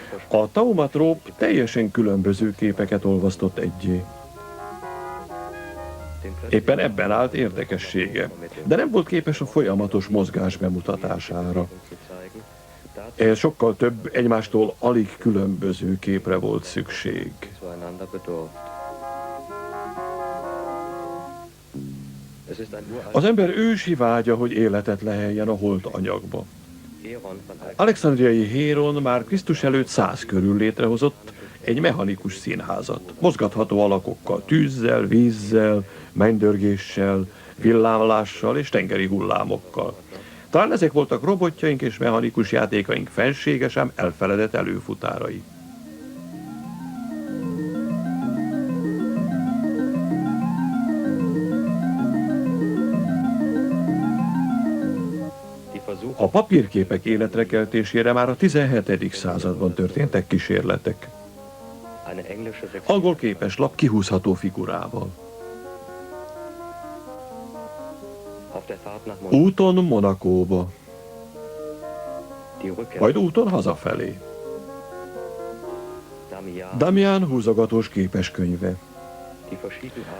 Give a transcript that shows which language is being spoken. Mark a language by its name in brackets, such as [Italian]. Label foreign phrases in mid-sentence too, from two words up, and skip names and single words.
[Hungarian] A taumatróp teljesen különböző képeket olvasztott egyé. Éppen ebben állt érdekessége, de nem volt képes a folyamatos mozgás bemutatására. Ehhez sokkal több egymástól alig különböző képre volt szükség. [German] Zueinander bedurft. Es ist ein uraltes [Hungarian] Az ember ősi vágya, hogy életet leheljen a holt anyagba. [German] Heron von [Hungarian] Alexandriai Héron már Krisztus előtt 100 körül létrehozott egy mechanikus színházat. Mozgatható alakokkal, tűzzel, vízzel, mennydörgéssel, villámlással és tengeri hullámokkal. Talán ezek voltak robotjaink és mechanikus játékaink fenséges, ám elfeledett előfutárai. [German] Die Versuche [Hungarian] A papírképek életre keltésére már a 17. században történtek kísérletek. [German] eine englische [Hungarian] Angol képeslap kihúzható figurával. [German] auf der Fahrt nach [Hungarian] Úton Monakóba. [German] Die Rückkehr. [Hungarian] majd úton hazafelé. Damian húzogatós képeskönyve. [German] Die verschiedenen Arten.